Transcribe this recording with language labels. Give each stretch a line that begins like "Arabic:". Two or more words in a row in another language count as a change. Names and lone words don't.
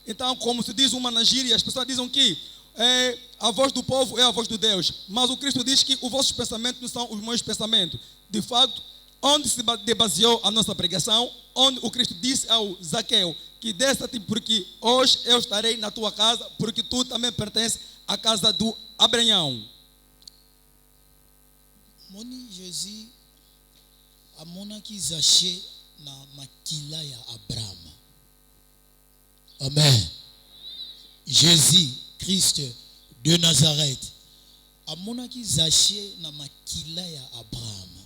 Portuguese: Então, como se diz uma na gíria, as pessoas dizem que a voz do povo é a voz de Deus. Mas o Cristo diz que os vossos pensamentos não são os meus pensamentos. De fato, onde se baseou a nossa pregação, onde o Cristo disse ao Zaqueu que desça-te porque hoje eu estarei na tua casa, porque tu também pertences à casa do Abraão.
Lingala: Moni Jésus amonaki Zaché na makila ya Abraham. Amen. Jésus Christ de Nazareth amonaki Zaché na makila ya Abraham.